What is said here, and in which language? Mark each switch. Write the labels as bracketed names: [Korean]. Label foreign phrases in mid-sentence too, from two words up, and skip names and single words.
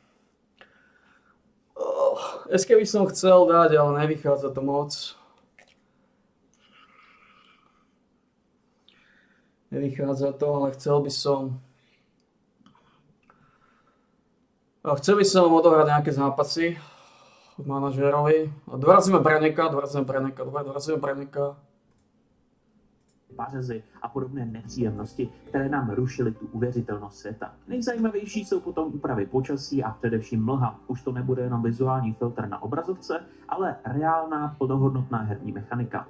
[Slovak] Dneska by som chcel dať, ale nevychádza to moc. Nevychádza to, ale chcel by som odohrať nejaké zápasy od manažérovi. Dorazíme Braneka. [Czech] Pařezy a podobné nepříjemnosti, které nám rušily tu uvěřitelnost světa. Nejzajímavější jsou potom úpravy počasí a především mlha. Už to nebude jenom vizuální filtr na obrazovce, ale reálná plnohodnotná herní mechanika.